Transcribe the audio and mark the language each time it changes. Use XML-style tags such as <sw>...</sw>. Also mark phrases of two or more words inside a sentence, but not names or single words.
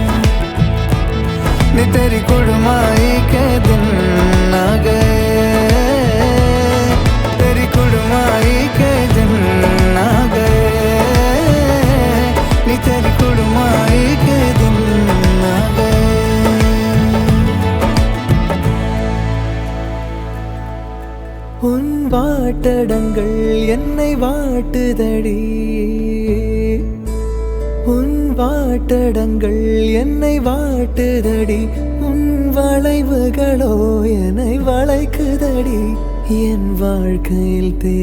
<hi>नी तेरी कुड़माई के दिन आ गए तेरी कुड़माई के दिन आ गए नी तेरी कुड़माई के दिन आ गए</hi> <ta>உன் வாட்டடங்கள் என்னை வாட்டுதடி உன் வாட்டடங்கள் என்னை வாட்டுதடி உன் வளைவுகளோ என்னை வளைக்குதடி என் வாழ்க்கையில்</ta>